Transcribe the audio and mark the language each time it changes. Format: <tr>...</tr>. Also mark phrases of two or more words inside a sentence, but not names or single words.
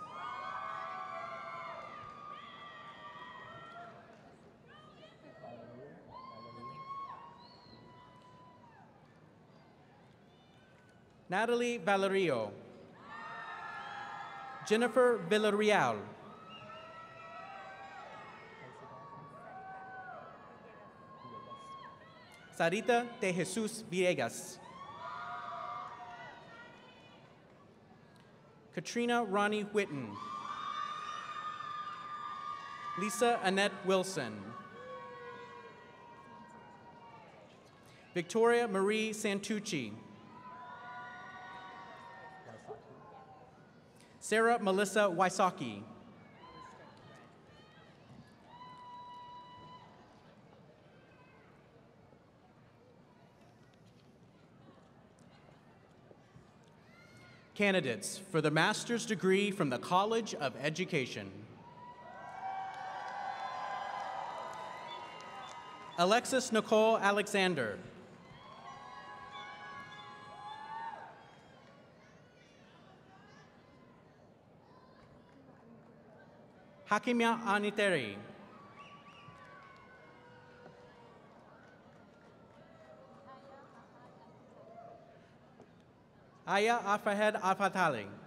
<en>Natalie Valerio. Jennifer Villarreal. Sarita de Jesus Villegas. Katrina Ronnie Whitten. Lisa Annette Wilson. Victoria Marie Santucci. Sarah Melissa Wysocki. Candidates for the master's degree from the College of Education. Alexis Nicole Alexander. Hakimia Aniteri. Aya Afahed Afatali.</en>